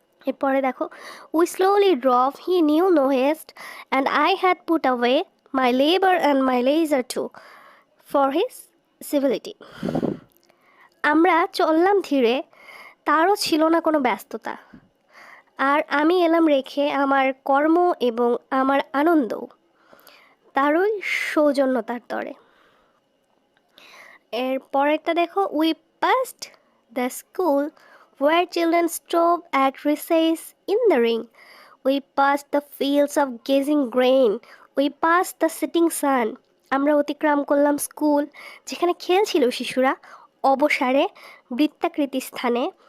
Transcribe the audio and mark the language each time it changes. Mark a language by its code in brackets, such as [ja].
[bn] এরপরে দেখো, [en] We slowly drove he knew no haste and I had put away my labour and my leisure too for his civility. [bn] আমরা চললাম ধীরে, তারও ছিল না কোনো ব্যস্ততা, আর আমি এলাম রেখে আমার কর্ম এবং আমার আনন্দও তারই সৌজন্যতার তরে। এর পরেরটা দেখো, [en] We passed the school where children strove at recess in the ring. We passed the fields of gazing grain. We passed the setting sun. [bn] আমরা অতিক্রম করলাম স্কুল, যেখানে খেলছিল শিশুরা অবসারে বৃত্তাকৃতি স্থানে।